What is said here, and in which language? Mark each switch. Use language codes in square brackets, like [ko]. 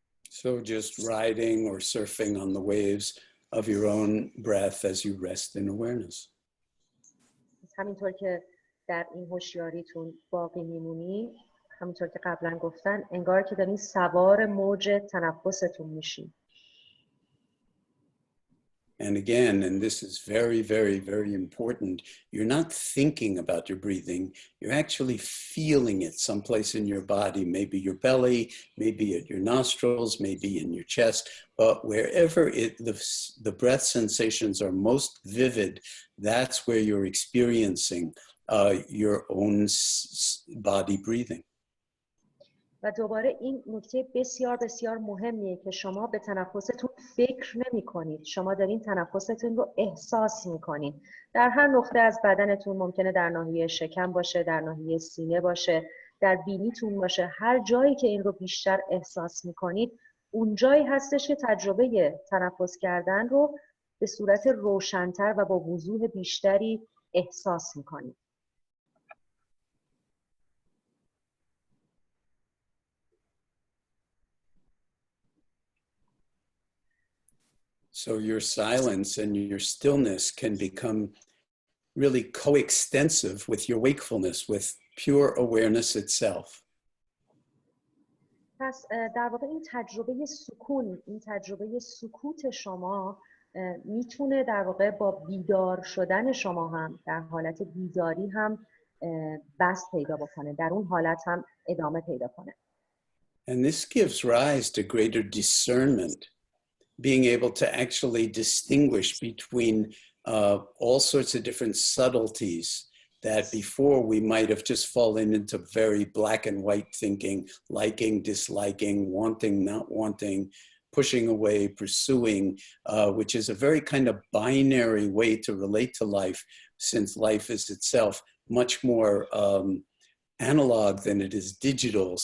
[en] So just riding or surfing on the waves of your own breath as you rest in awareness. [fa] همینطور که در این هوشیاریتون باقی میمونید، همینطور که قبلا گفتن، انگار که دارین سوار موج تنفستون میشین. [en] And again, and this is very, very, very important, you're not thinking about your breathing, you're actually feeling it someplace in your body, maybe your belly, maybe at your nostrils, maybe in your chest, but wherever the breath sensations are most vivid, that's where you're experiencing your own body breathing. [fa] و دوباره این نکته بسیار بسیار مهمیه که شما به تنفستون فکر نمی کنید. شما دارین تنفستون رو احساس می کنید. در هر نقطه از بدنتون، ممکنه در ناحیه شکم باشه، در ناحیه سینه باشه، در بینیتون باشه، هر جایی که این رو بیشتر احساس می کنید، اون جایی هستش که تجربه تنفس کردن رو به صورت روشن‌تر و با وضوح بیشتری احساس می کنید. [en] So your silence and your stillness can become really coextensive with your wakefulness, with pure awareness itself. [fa] پس در واقع این تجربه سکون، این تجربه سکوت شما میتونه در واقع با بیدار شدن شما هم در حالت بیداری هم بست پیدا بکنه، در اون حالت هم ادامه پیدا کنه. [en] And this gives rise to greater discernment, being able to actually distinguish between all sorts of different subtleties that before we might have just fallen into very black and white thinking, liking, disliking, wanting, not wanting, pushing away, pursuing, which is a very kind of binary way to relate to life, since life is itself much more analog than it is digital.